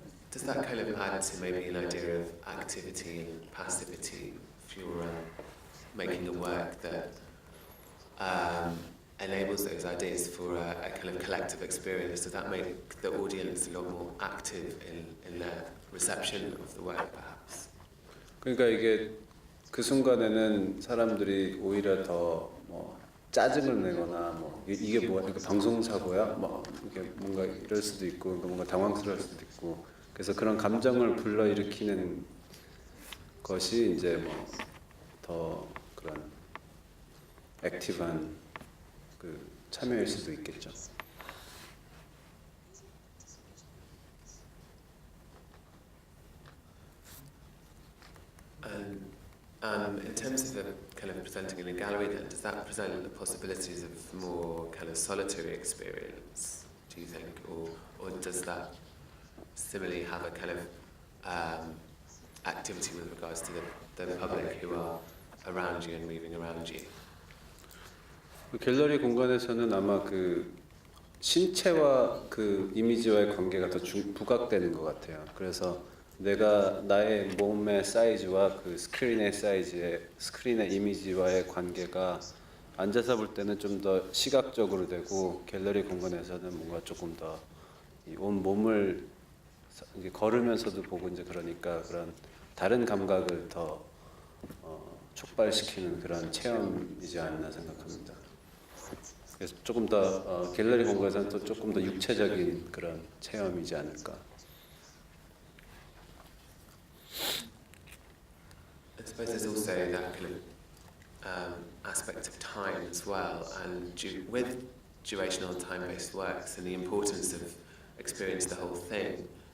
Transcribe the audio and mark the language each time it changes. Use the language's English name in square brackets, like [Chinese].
[English] Does that kind of add to maybe an idea of activity and passivity if you're making a work that enables those ideas for a kind of collective experience? Does that make the audience a lot more active in their reception of the work, perhaps? [Korean] 그러니까 이게 그 순간에는 사람들이 오히려 더 뭐 짜증을 내거나 뭐 이게 뭐야, 이거 방송 사고야, 뭐 이게 뭔가 이럴 수도 있고 뭔가 당황스러울 수도 있고, 그래서 그런 감정을 불러일으키는 것이 이제 뭐 더 그런 액티브한 그 참여일 수도 있겠죠. [English] And in terms of the kind of presenting in a gallery then, does that present the possibilities of more kind of solitary experience, do you think? Or does that similarly have a kind of activity with regards to the public who are around you and moving around you? [Korean] 갤러리 공간에서는 아마 그 신체와 그 이미지와의 관계가 더 부각되는 것 같아요. 그래서 내가 나의 몸의 사이즈와 그 스크린의 이미지와의 관계가 앉아서 볼 때는 좀 더 시각적으로 되고, 갤러리 공간에서는 뭔가 조금 더 온 몸을 이제 걸으면서도 보고 이제 그러니까 그런 다른 감각을 더 촉발시키는 그런 체험이지 않나 생각합니다. 그래서 조금 더 갤러리 공간에서는 또 조금 더 육체적인 그런 체험이지 않을까. [English] I suppose there's also that kind of aspect of time as well, and with durational and time-based works and the importance of experience the whole thing,